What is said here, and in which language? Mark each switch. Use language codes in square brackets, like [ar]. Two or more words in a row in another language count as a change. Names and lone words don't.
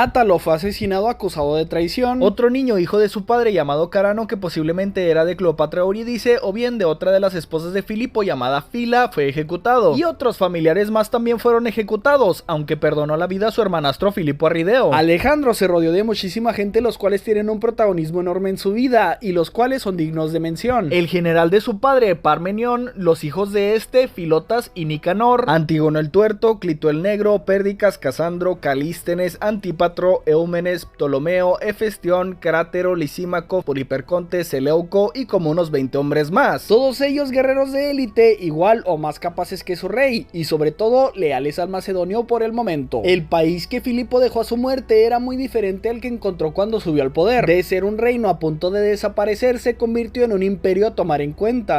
[es] Átalo fue asesinado acusado de traición. Otro niño hijo de su padre llamado Carano, que posiblemente era de Cleopatra Eurídice o bien de otra de las esposas de Filipo llamada Fila, fue ejecutado, y otros familiares más también fueron ejecutados, aunque perdonó la vida a su hermanastro Filipo Arrideo. Alejandro se rodeó de muchísima gente, los cuales tienen un protagonismo enorme en su vida y los cuales son dignos de mención: el general de su padre Parmenión, los hijos de este Filotas y Nicanor, Antígono el Tuerto, Clito el Negro, Pérdicas, Casandro, Calístenes, Antípatro, Eumenes, Ptolomeo, Hefestión, Crátero, Lisímaco, Poliperconte, Seleuco y como unos 20 hombres más, todos ellos guerreros de élite, igual o más capaces que su rey, y sobre todo leales al macedonio por el momento. El país que Filipo dejó a su muerte era muy diferente al que encontró cuando subió al poder. De ser un reino a punto de desaparecer, se convirtió en un imperio a tomar en cuenta.